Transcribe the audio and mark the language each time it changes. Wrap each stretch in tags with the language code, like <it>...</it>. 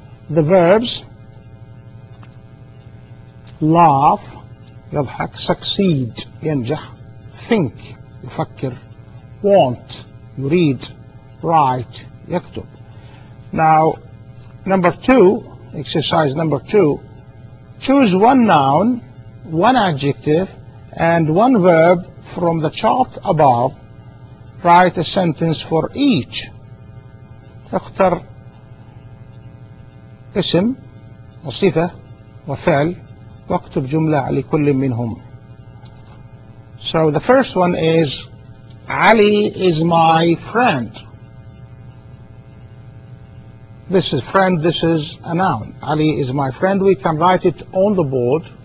<en>The verbs, laugh, يضحك, succeed, ينجح, think, يفكر, want, يريد, write, يكتب. Now, number two, exercise number two, choose one noun, one adjective, and one verb from the chart above. Write a sentence for each.</en> <ar>اختر اسم وصفة وفعل واكتب جملة على كل منهم.</ar> <en>So the first one is, Ali is my friend. This is friend, this is a noun. Ali is my friend. We can write it on the board.</en>